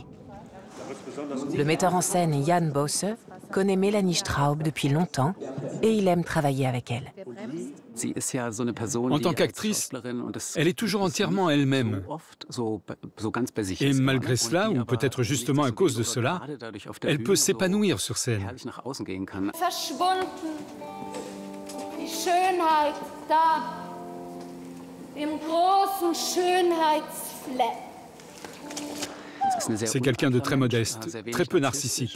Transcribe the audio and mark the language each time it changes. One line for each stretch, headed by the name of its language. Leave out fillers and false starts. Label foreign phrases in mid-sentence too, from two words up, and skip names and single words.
French: Le metteur en scène Jan Bosse connaît Melanie Straub depuis longtemps et il aime travailler avec elle. En tant qu'actrice, elle est toujours entièrement elle-même. Et malgré cela, ou peut-être justement à cause de cela, elle peut s'épanouir sur scène.
German: Verschwunden, die Schönheit da, im großen Schönheitsfleck.
French: C'est quelqu'un de très modeste, très peu narcissique.